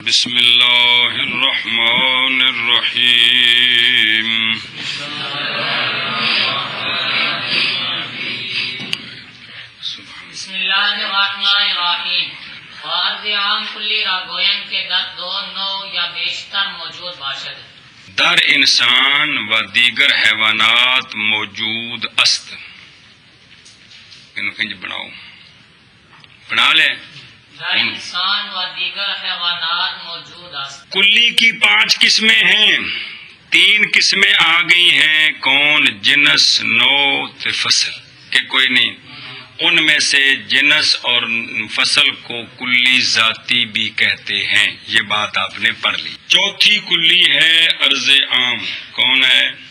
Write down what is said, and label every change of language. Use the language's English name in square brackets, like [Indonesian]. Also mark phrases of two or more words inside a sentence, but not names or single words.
[Arabic] بسم اللہ الرحمن الرحیم بسم اللہ الرحمن الرحیم [Persian] عرض عام کلی را گویم که در دو نوع یا بیشتر موجود باشد. در انسان و دیگر حیوانات موجود است. [Punjabi] انج بناؤ بنا لے. [Persian] در انسان و دیگر حیوانات موجود است. [Urdu] کلی کی 5 قسمیں ہیں، 3 قسمیں آ گئی ہیں، کون؟ [Punjabi] جنس، نوع تے فصل کہ کوئی نہیں. [Urdu] ان میں سے جنس اور فصل کو کلی ذاتی بھی کہتے ہیں، یہ بات آپ نے پڑھ لی. چوتھی کلی ہے عرض عام. کون ہے؟